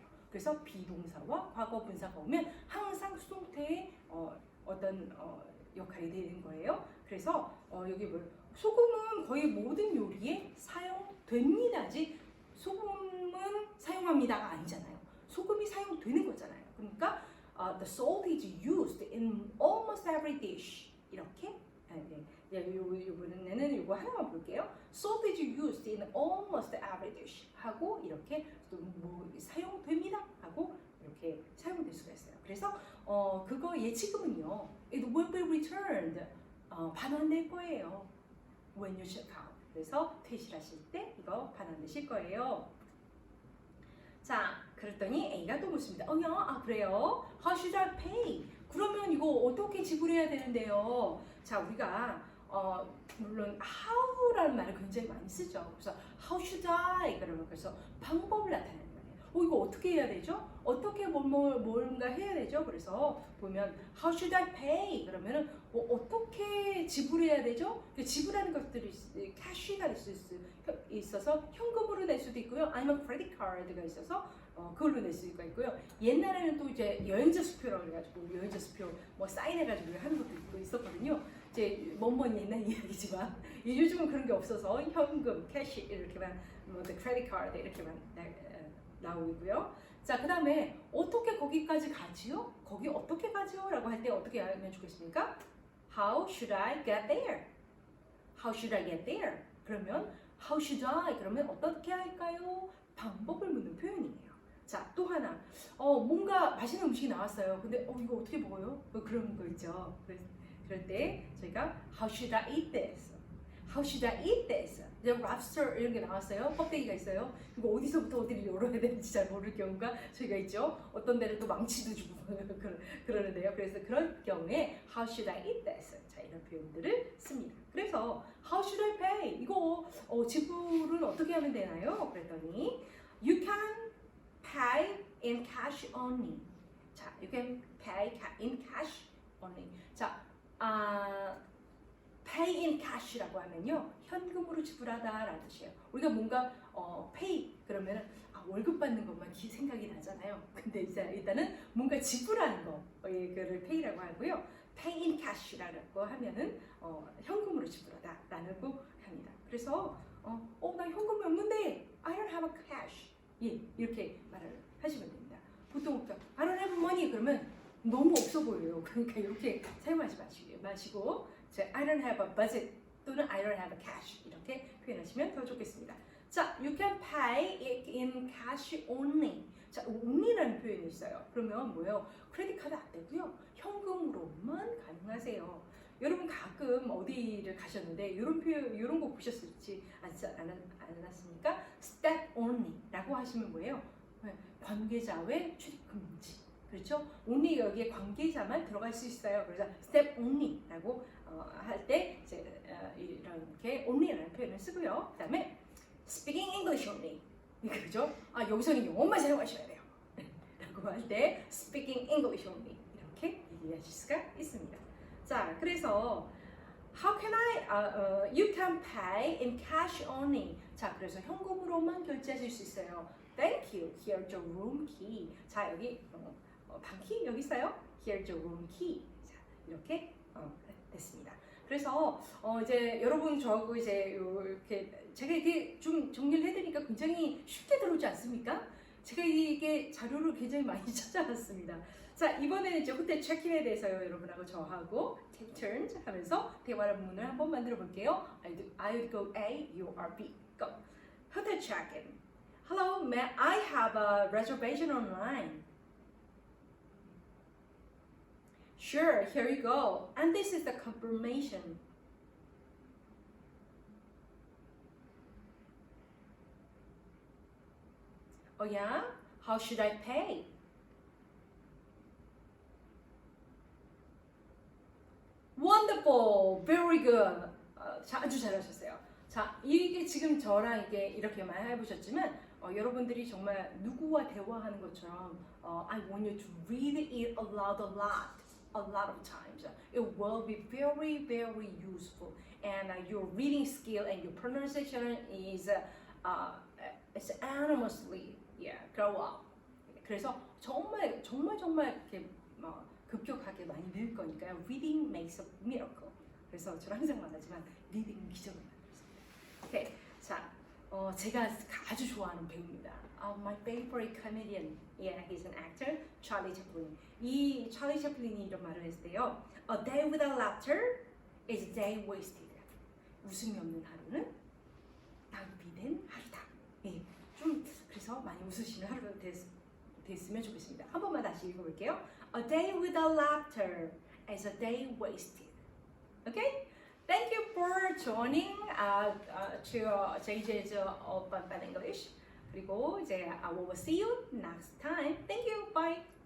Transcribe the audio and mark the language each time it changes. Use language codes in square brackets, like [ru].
[ko] 그래서 비동사와 과거 분사가 오면 항상 수동태의 어떤 역할이 되는 거예요. 그래서 여기 소금은 거의 모든 요리에 사용됩니다지 소금은 사용합니다가 아니잖아요. 소금이 사용되는 거잖아요. 그러니까 [en] the salt is used in almost every dish. [ko] 이렇게 이번에는 이거 하나만 볼게요. [en] Salt is used in almost every dish [ko] 하고 이렇게 뭐 사용됩니다 하고 이렇게 사용될 수가 있어요. 그래서 그거 예치금은요, [en] it will be returned [ko] 반환될 거예요. [en] When you check out. [ko] 그래서 퇴실하실 때 이거 반환되실 거예요. 자, 그랬더니 A가 또 묻습니다. 그래요? [en] How should I pay? [ko] 그러면 이거 어떻게 지불해야 되는데요? 자, 우리가 물론 how라는 말을 굉장히 많이 쓰죠. 그래서 [en] how should I? [ko] 그러면 그래서 방법을 나타내는 거예요. 이거 어떻게 해야 되죠? 어떻게 뭔가 해야 되죠? 그래서 보면 [en] how should I pay? [ko] 그러면은 어떻게 지불해야 되죠? 지불하는 것들이 캐시가 될 수 있어서 현금으로 낼 수도 있고요. 아니면 크레딧 카드가 있어서 그걸로 낼 수가 있고요. 옛날에는 또 이제 여행자 수표라고 해가지고 여행자 수표 뭐 사인해가지고 하는 것도 있었거든요. 이제 먼 옛날 이야기지만 요즘은 그런 게 없어서 현금, 캐시 이렇게만 뭐 크레딧 카드 이렇게만 나오고요. 자, 그 다음에 어떻게 거기까지 가지요? 거기 어떻게 가지요? 라고 할 때 어떻게 하면 좋겠습니까? [en] How should I get there? How should I get there? [ko] 그러면 [en] how should I? [ko] 그러면 어떻게 할까요? 방법을 묻는 표현이에요. 자, 또 하나. 뭔가 맛있는 음식이 나왔어요. 근데 이거 어떻게 먹어요? 뭐 그런 거 있죠. 그럴 때 저희가 [en] how should I eat this? How should I eat this? [ko] 이제 lobster 이런 게 나왔어요. 껍데기가 있어요. 이거 어디서부터 어디를 열어야 되는지 잘 모를 경우가 저희가 있죠. 어떤 데는 또 망치도 주고 그러는데요. 그래서 그럴 경우에 [en] how should I eat this? [ko] 자, 이런 표현들을 씁니다. 그래서 [en] how should I pay? [ko] 이거 지불은 어떻게 하면 되나요? 그랬더니 [en] you can pay in cash only. [ko] 자, [en] you can pay in cash only. [ko] 자, [en] pay in cash [ko] 라고 하면요, 현금으로 지불하다라는 뜻이에요. 우리가 뭔가 pay 그러면 월급 받는 것만 생각이 나잖아요. 근데 이제 일단은 뭔가 지불하는 거를 pay라고 하고요. [en] pay in cash [ko] 라고 하면은 현금으로 지불하다라는 거 합니다. 그래서 나 현금이 없는데 [en] I don't have a cash. [ko] 예, 이렇게 말을 하시면 됩니다. 보통 I don't have money 그러면 너무 없어 보여요. 그러니까 이렇게 사용하지 마시고 [en] I don't have a budget [ko] 또는 [en] I don't have a cash [ko] 이렇게 표현하시면 더 좋겠습니다. 자, [en] you can pay it in cash only. [ko] 자, only라는 표현이 있어요. 그러면 뭐예요? 크레딧 카드 안 되고요. 현금으로만 가능하세요. 여러분 가끔 어디를 가셨는데 이런 표현, 이런 거 보셨을지 않았습니까? Step only라고 하시면 뭐예요? 관계자 외 출입 금지. 그렇죠? only 여기에 관계자만 들어갈 수 있어요. 그래서 step only라고 할 때 이렇게 only라는 표현을 쓰고요. [en] 그다음에 speaking English only. [ko] 그죠? 여기서는 영어만 사용하셔야 돼요. 라고 할 때 [en] speaking English only [ko] 이렇게 얘기하실 수가 있습니다. 자, 그래서 [en] how can you can pay in cash only. [ko] 자, 그래서 현금으로만 결제하실 수 있어요. [en] Thank you. Here's your room key. [ko] 자, 여기 방키 여기 있어요. [en] Here's your room key. [ko] 자, 이렇게 됐습니다. 그래서 이제 여러분 저하고 이제 이렇게 제가 이게 좀 정리를 해드리니까 굉장히 쉽게 들어오지 않습니까? 제가 이게 자료를 굉장히 많이 찾아왔습니다. 자, 이번에는 이제 호텔 체크인에 대해서요, 여러분하고 저하고 [en] take turns [ko] 하면서 대화를 문을 한번 만들어 볼게요. [en] I would go A, you are B. Go. [ko] 호텔 체크인. [en] Hello, may I have a reservation online? Sure, here you go. And this is the confirmation. Oh yeah? How should I pay? Wonderful, very good. [ko] 자, 아주 잘하셨어요. 자, 이게 지금 저랑 이게 이렇게 많이 해보셨지만 여러분들이 정말 누구와 대화하는 것처럼 [en] I want you to read it aloud a lot of times. It will be very, very useful, and your reading skill and your pronunciation is it's enormously grow up. [ko] 그래서 정말 이렇게 급격하게 많이 늘 거니까요. [en] Reading makes a miracle. [ko] 그래서 저는 항상 말하지만 리딩은 기적을 만들었습니다. 오케이, 자, 제가 아주 좋아하는 배우입니다. [en] My favorite comedian, he's an actor, Charlie Chaplin. [ko] 이 찰리 채플린이 이런 말을 했어요. [en] A day without laughter is a day wasted. [ko] 웃음이 없는 하루는 낭비된 하루다. 예, 좀 그래서 많이 웃으시는 하루가 됐으면 좋겠습니다. 한 번만 다시 읽어볼게요. [en] A day without laughter is a day wasted. Okay? Thank you for joining to JJ's Open English. [ko] 그리고 이제 [en] I will see you next time. Thank you. Bye.